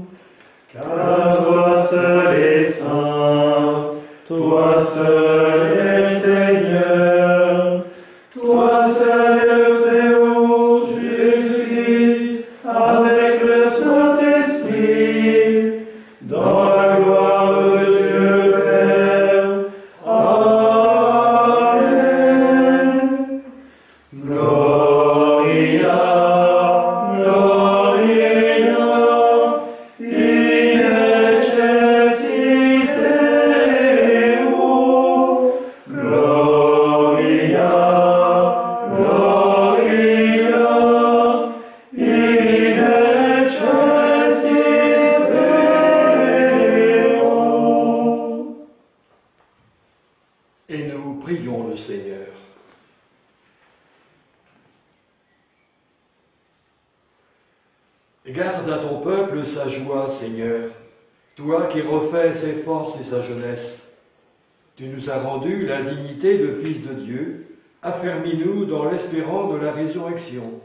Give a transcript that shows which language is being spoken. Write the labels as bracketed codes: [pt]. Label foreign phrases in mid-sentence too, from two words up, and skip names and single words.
[fr] Car toi seul es saint, toi seul es Seigneur, toi seul es le Très-Haut, Jésus-Christ, avec le Saint-Esprit, dans la gloire de Dieu Père. Amen. [la] Gloria, Gloria, in excelsis Deo. Gloria, Gloria, in excelsis Deo. [fr] Et nous prions le Seigneur. Garde à ton peuple sa joie, Seigneur, toi qui refais ses forces et sa jeunesse. Tu nous as rendu la dignité de fils de Dieu, affermis-nous dans l'espérance de la résurrection.